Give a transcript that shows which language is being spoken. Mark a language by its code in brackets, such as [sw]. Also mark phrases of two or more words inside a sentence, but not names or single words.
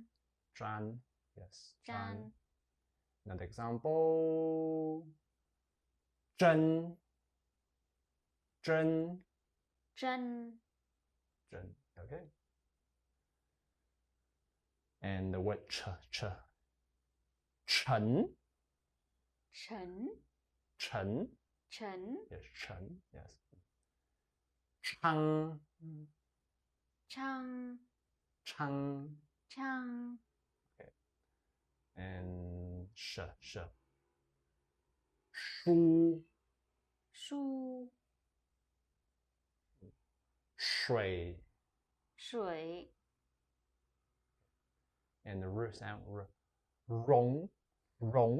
[zh] zhan. [en] Yes, [zh] zhan, [en] Another example. Zhen, zhen, [zh] zhen, [en] zhen. Okay. And the word ch, [zh] chen, chen, chen. chen, [en] Yes, chen. Yes. Chang, [zh] chang, chang. chang, [en] Okay. And sh, shu, [zh] shu, shui. shui, [en] And the r sound, rong, rong,